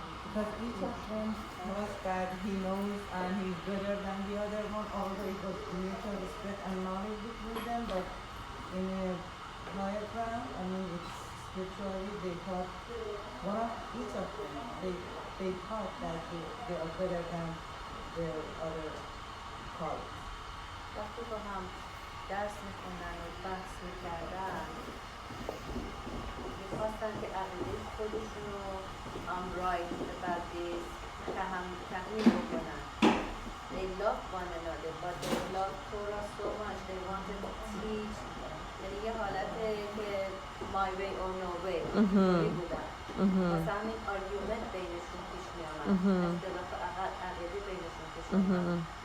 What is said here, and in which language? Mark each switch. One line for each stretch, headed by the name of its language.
English: Because each of them knows that he knows and he's better than the other one, although it was mutual respect and knowledge between them, but in a higher ground, it's spiritually, they thought each of them, they thought that they are better than their other colleagues.
Persian: وقتی با هم درس میخوندن و بحث میکردن میخواستن که عقیده خودشون رو
English: right about this
Persian: تحمیل بکنن.
English: They love one another, but they love Torah so much, they wanted to teach.
Persian: یعنی یه حالته که
English: my way or no way
Persian: بودن. واسه همین argument بینشون پیش میامد. اختلاف عقیده بینشون پیش میامد.